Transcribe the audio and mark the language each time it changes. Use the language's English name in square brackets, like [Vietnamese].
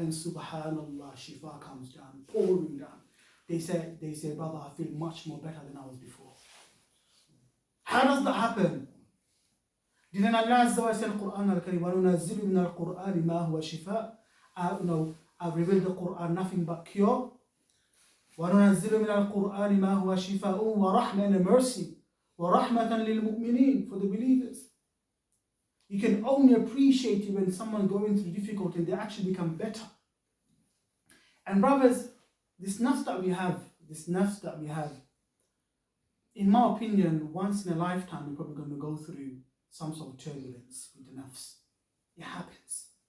[English] And subhanallah, shifa comes down, pouring down. They say, brother, I feel much more better than I was before. How does that happen? Didn't Allah Azza wa Jal say in Quran al-Karim, [Arabic] وَنُنَزِّلُ مِنَ الْقُرْآنِ مَا هُوَ شِفَاء? [English] I've revealed the Quran, nothing but cure. [Arabic] وَنُنَزِّلُ مِنَ الْقُرْآنِ مَا هُوَ شِفَاءٌ وَرَحْمَةٌ [English] and mercy. [Arabic] وَرَحْمَةً لِلْمُؤْمِنِينَ [English] for the believers. You can only appreciate it when someone going through difficulty and they actually become better. And brothers, this nafs that we have, in my opinion, once in a lifetime we're probably going to go through some sort of turbulence with the nafs. It happens.